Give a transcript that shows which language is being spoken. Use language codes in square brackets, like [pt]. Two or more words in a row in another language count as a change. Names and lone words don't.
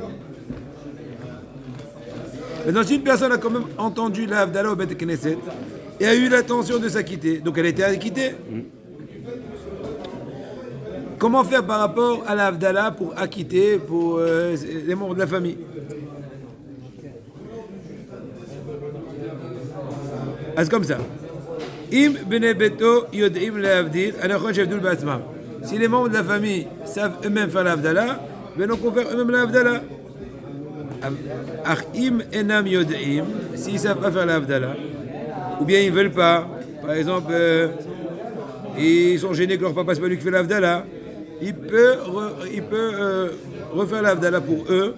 [fr] Maintenant, si une personne a quand même entendu la Havdalah au Bet Knesset et a eu l'intention de s'acquitter, donc elle a été acquittée. Comment faire par rapport à la Havdalah pour acquitter pour les membres de la famille? C'est comme ça. [he] אם בני ביתו יודעים להבדיל, נכון שיבדלו בעצמם. [fr] Si les membres de la famille savent eux-mêmes faire la Havdalah, donc on fait eux-mêmes la Havdalah. [he] אך אם אינם יודעים, [fr] s'ils ne savent pas faire la Havdalah, ou bien ils ne veulent pas, par exemple, ils sont gênés que leur papa, c'est pas lui qui fait la Havdalah, il peut refaire la Havdalah pour eux.